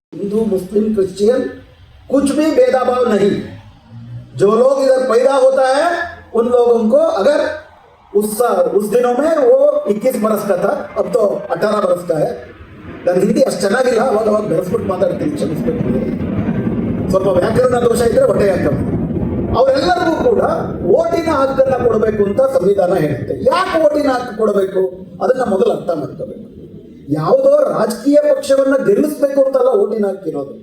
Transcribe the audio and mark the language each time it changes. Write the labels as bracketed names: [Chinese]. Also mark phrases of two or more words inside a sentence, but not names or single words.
[Hindi] हिंदू मुस्लिम क्रिश्चियन कुछ भी भेदभाव नहीं। जो लोग इधर पैदा होता है उन लोगों को अगर उस दिनों में वो 21 बरस का था, अब तो 18 बरस का है। [Kannada] ನಾನು ಹಿಂದಿ ಅಷ್ಟು ಚೆನ್ನಾಗಿಲ್ಲ, ಅವಾಗ ಬೆಳೆಸ್ಬಿಟ್ಟು ಮಾತಾಡ್ತೀನಿ, ಕ್ಷಮಿಸ್ಬೇಕು. ಸ್ವಲ್ಪ ವ್ಯಾಕರಣ ದೋಷ ಇದ್ರೆ ಹೊಟ್ಟೆ ಹಾಕಬೇಕು. ಅವರೆಲ್ಲರಿಗೂ ಕೂಡ ಓಟಿನ ಹಕ್ಕನ್ನು ಕೊಡಬೇಕು ಅಂತ ಸಂವಿಧಾನ ಹೇಳುತ್ತೆ. ಯಾಕೆ ಓಟಿನ ಹಕ್ಕು ಕೊಡಬೇಕು ಅದನ್ನ ಮೊದಲು ಅರ್ಥ ಮಾಡ್ಕೋಬೇಕು. ಯಾವುದೋ ರಾಜಕೀಯ ಪಕ್ಷವನ್ನ ಗೆಲ್ಲಿಸ್ಬೇಕು ಅಂತಲ್ಲ ಓಟಿನ ಹಕ್ಕಿರೋದು.